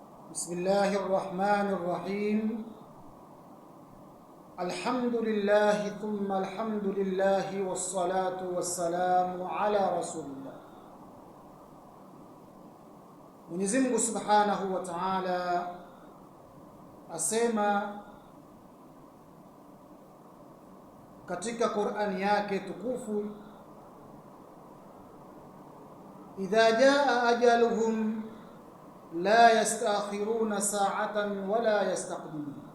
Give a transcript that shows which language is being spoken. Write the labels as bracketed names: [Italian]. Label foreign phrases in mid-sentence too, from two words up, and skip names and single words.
[Arabic] بسم الله الرحمن الرحيم. الحمد لله ثم الحمد لله والصلاة والسلام على رسول الله. [Swahili] Mwenyezi Mungu [Arabic] سبحانه وتعالى [Swahili] asema katika Qur'ani yake tukufu, [Arabic] إذا جاء أجلهم لا يستأخرون ساعة ولا يستقدمون,